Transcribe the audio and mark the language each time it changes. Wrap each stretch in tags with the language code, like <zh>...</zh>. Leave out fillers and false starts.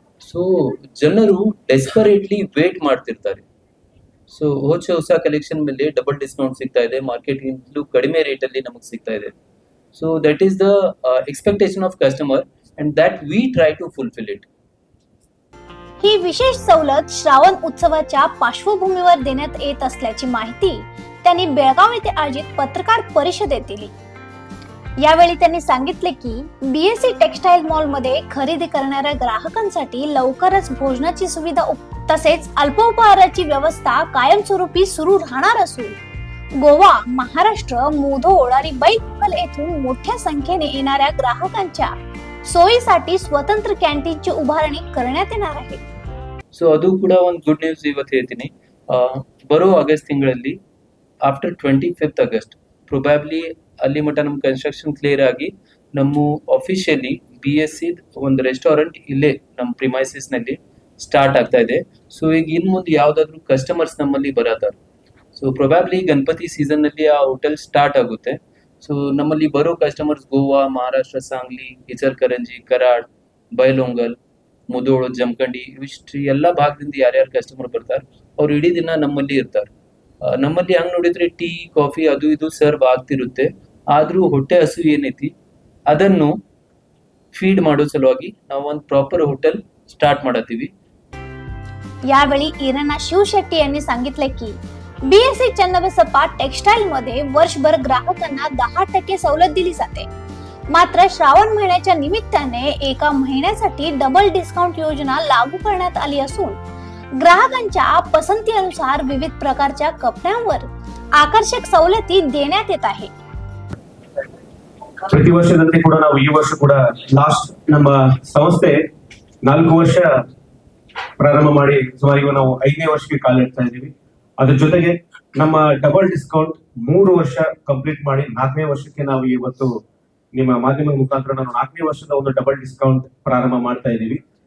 <kn>So ಜನರು desperately wait ಮಾಡ್ತಿರ್ತಾರೆ. So ಹೊಸ ಕಲೆಕ್ಷನ್ ಮೇಲೆ ಡಬಲ್ ಡಿಸ್ಕೌಂಟ್ ಸಿಗ್ತಾ ಇದೆ, ಮಾರ್ಕೆಟ್ಗಿಂತಲೂ ಕಡಿಮೆ ರೇಟ್ ಅಲ್ಲಿ ನಮಗೆ ಸಿಗ್ತಾ ಇದೆ.</kn> <en>So that is the expectation of customer and that we try to fulfill it.</en> <mr>ही विशेष सवलत श्रावण उत्सवाच्या पार्श्वभूमीवर देण्यात येत असल्याची माहिती त्यांनी बेळगाव येथे आयोजित पत्रकार परिषदेत दिली. यावेळी त्यांनी सांगितले की बीएससी टेक्सटाईल मॉल मध्ये खरेदी करणाऱ्या ग्राहकांसाठी लवकरच भोजनाची सुविधा तसेच अल्पोपहाराची व्यवस्था कायमस्वरूपी सुरू राहणार असून गोवा, महाराष्ट्र, मुधोळ आणि बैतूल येथून मोठ्या संख्येने येणाऱ्या ग्राहकांच्या सोयीसाठी स्वतंत्र कॅन्टीनची उभारणी करण्यात येणार आहे.</mr> <kn>ಸೊ ಅದು ಕೂಡ ಒಂದು ಗುಡ್ ನ್ಯೂಸ್ ಇವತ್ತು ಹೇಳ್ತೀನಿ. ಬರೋ ಆಗಸ್ಟ್ ತಿಂಗಳಲ್ಲಿ ಆಫ್ಟರ್ 25th ಆಗಸ್ಟ್ ಪ್ರೊಬ್ಯಾಬ್ಲಿ ಅಲ್ಲಿ ಮಟ್ಟ ನಮ್ಮ ಕನ್ಸ್ಟ್ರಕ್ಷನ್ ಕ್ಲಿಯರ್ ಆಗಿ ನಮ್ಮ ಅಫಿಷಿಯಲಿ BSC ಒಂದು ರೆಸ್ಟೋರೆಂಟ್ ಇಲ್ಲೇ ನಮ್ಮ ಪ್ರಿಮೈಸಸ್ ನಲ್ಲಿ ಸ್ಟಾರ್ಟ್ ಆಗ್ತಾ ಇದೆ. ಸೊ ಈಗ ಇನ್ ಮುಂದೆ ಯಾವ್ದಾದ್ರು ಕಸ್ಟಮರ್ಸ್ ನಮ್ಮಲ್ಲಿ ಬರತಾರೆ, ಸೊ ಪ್ರೊಬ್ಯಾಬ್ಲಿ ಗಣಪತಿ ಸೀಸನ್ ನಲ್ಲಿ ಆ ಹೋಟೆಲ್ ಸ್ಟಾರ್ಟ್ ಆಗುತ್ತೆ. ಸೊ ನಮ್ಮಲ್ಲಿ ಬರೋ ಕಸ್ಟಮರ್ಸ್ ಗೋವಾ, ಮಹಾರಾಷ್ಟ್ರ, ಸಾಂಗ್ಲಿ, ಇಚಲ್ಕರಂಜಿ, ಕರಾಡ್, ಬೈಲೊಂಗಲ್, ಮುಧೋಳ, ಜಮಖಂಡಿ ಇವಿಷ್ಟು ಎಲ್ಲ ಭಾಗದಿಂದ ಯಾರ್ಯಾರು ಕಸ್ಟಮರ್ ಬರ್ತಾರೆ ಅವ್ರು ಇಡೀ ದಿನ ನಮ್ಮಲ್ಲಿ ಇರ್ತಾರೆ. ನಮ್ಮಲ್ಲಿ ಹಂಗ್ ನೋಡಿದ್ರೆ ಟೀ, ಕಾಫಿ ಅದು ಇದು ಸರ್ವ್ ಆಗ್ತಿರುತ್ತೆ. ಆದ್ರೂ ಹೊಟ್ಟೆ ಹಸು ಏನೈತಿ ಅದನ್ನು ಫೀಡ್ ಮಾಡೋ ಸಲುವಾಗಿ ನಾವು ಒಂದು ಪ್ರಾಪರ್ ಹೋಟೆಲ್ स्टार्ट ಮಾಡತ್ತೀವಿ.</kn> <mr>यावेळी इरणा शिवशेट्टी यांनी सांगितले की बीएससी चन्नबसप्पा टेक्सटाईल मध्ये वर्षभर ग्राहकांना 10% सवलत दिली जाते. मात्र श्रावण महिन्याच्या निमित्ताने एका महिन्यासाठी डबल डिस्काउंट योजना लागू करण्यात आली असून ग्राहकांच्या पसंतीनुसार विविध प्रकारच्या कपड्यांवर आकर्षक सवलती देण्यात येत आहे.</mr> <kn>ಪ್ರತಿ ವರ್ಷದಂತೆ ಕೂಡ ನಾವು ಈ ವರ್ಷ ಕೂಡ ಲಾಸ್ಟ್ ನಮ್ಮ ಸಂಸ್ಥೆ 4 ವರ್ಷ ಪ್ರಾರಂಭ ಮಾಡಿ ಸುಮಾರು ಈಗ ನಾವು 5ನೇ ವರ್ಷಕ್ಕೆ ಕಾಲಿಡ್ತಾ ಇದ್ದೀವಿ. ಅದ್ರ ಜೊತೆಗೆ ನಮ್ಮ ಡಬಲ್ ಡಿಸ್ಕೌಂಟ್ 3 ವರ್ಷ ಕಂಪ್ಲೀಟ್ ಮಾಡಿ 4ನೇ ವರ್ಷಕ್ಕೆ ನಾವು ಇವತ್ತು ನಿಮ್ಮ ಮಾಧ್ಯಮದ ಮುಖಾಂತರ ನಾವು 4ನೇ ವರ್ಷದ ಒಂದು ಡಬಲ್ ಡಿಸ್ಕೌಂಟ್ ಪ್ರಾರಂಭ ಮಾಡ್ತಾ ಇದ್ದೀವಿ.</kn>